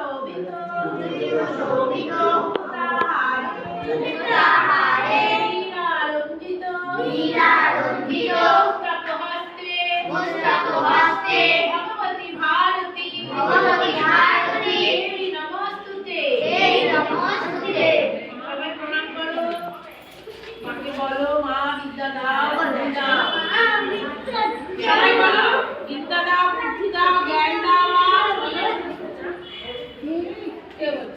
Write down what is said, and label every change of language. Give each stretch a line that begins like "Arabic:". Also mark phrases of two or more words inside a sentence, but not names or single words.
Sanskrit: शोभित ताहारे वीरारंजित पुस्तक हस्ते भगवती भारती देवी नमस्तुते
Bangla: সবাই প্রণাম করো মাকে বলো মা বিদ্যা দাও সবাই বলো বিদ্যা দাও বুদ্ধি দাও জ্ঞান দাও মা বলো কে